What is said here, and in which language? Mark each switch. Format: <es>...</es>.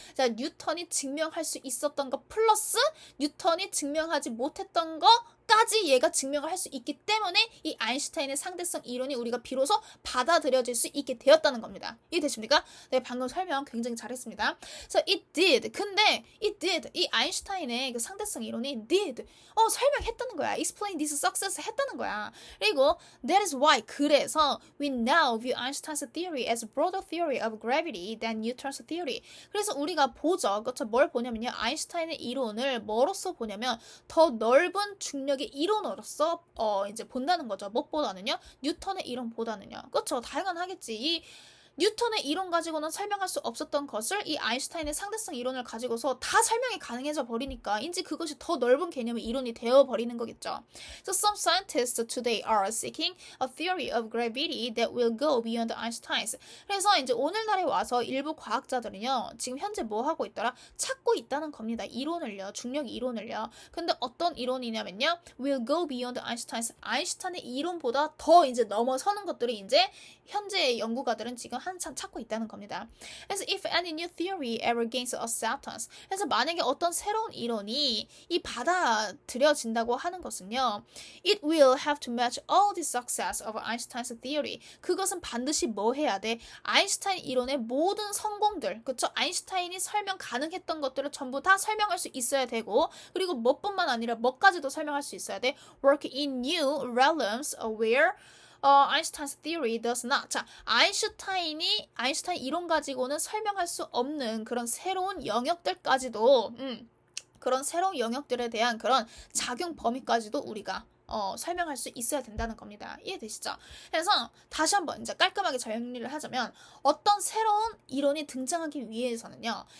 <ko>자, 뉴턴이 증명할 수 있었던 것 플러스 뉴턴이 증명하지 못했던 거까지 얘가 증명을 할 수 있기 때문에 이 아인슈타인의 상대성 이론이 우리가 비로소 받아들여질 수 있게 되었다는 겁니다. 이해되십니까? 네, 방금 설명 굉장히 잘했습니다.</ko> <en>So it did.</en> <ko>근데</ko> <en>it did.</en> <ko>이 아인슈타인의 그 상대성 이론이 did. 설명했다는 거야.</ko> <en>explain this success</en> <ko>했다는 거야. 그리고</ko> <en>that is why.</en> <ko>그래서</ko> <en>we now view Einstein's theory as a broader theory of gravity than Newton's theory.</en> <ko>그래서 우리가 보죠. 그렇죠? 뭘 보냐면요. 아인슈타인의 이론을 뭐로서 보냐면 더 넓은 중력의 이론으로서 이제 본다는 거죠. 무엇보다는요. 뉴턴의 이론보다는요. 그렇죠? 당연하겠지. 이 뉴턴의 이론 가지고는 설명할 수 없었던 것을 이 아인슈타인의 상대성 이론을 가지고서 다 설명이 가능해져 버리니까 인지 그것이 더 넓은 개념의 이론이 되어 버리는 거겠죠.</ko> <en>So some scientists today are seeking a theory of gravity that will go beyond Einstein's.</en> <ko>그래서 이제 오늘날에 와서 일부 과학자들은요. 지금 현재 뭐 하고 있더라? 찾고 있다는 겁니다. 이론을요. 중력 이론을요. 근데 어떤 이론이냐면요.</ko> <en>will go beyond Einstein's.</en> <ko>아인슈타인의 이론보다 더 이제 넘어서는 것들이 이제 현재 연구가들은 지금 한참 찾고 있다는 겁니다. 그래서</ko> <en>if any new theory ever gains acceptance.</en> <ko>그래서 만약에 어떤 새로운 이론이 이 받아들여진다고 하는 것은요.</ko> <en>It will have to match all the success of Einstein's theory.</en> <ko>그것은 반드시 뭐 해야 돼? 아인슈타인 이론의 모든 성공들, 그쵸? 아인슈타인이 설명 가능했던 것들을 전부 다 설명할 수 있어야 되고 그리고 뭐뿐만 아니라 뭐까지도 설명할 수 있어야 돼?</ko> <en>Work in new realms where Einstein's theory does not.</en> <ko>자, 아인슈타인 이론 가지고는 설명할 수 없는 그런 새로운 영역들까지도, 그런 새로운 영역들에 대한 그런 작용 범위까지도 우리가 설명할 수 있어야 된다는 겁니다. 이해되시죠? 그래서 다시 한번 이제 깔끔하게 정리를 하자면 어떤 새로운 이론이 등장하기 위해서는요.</ko>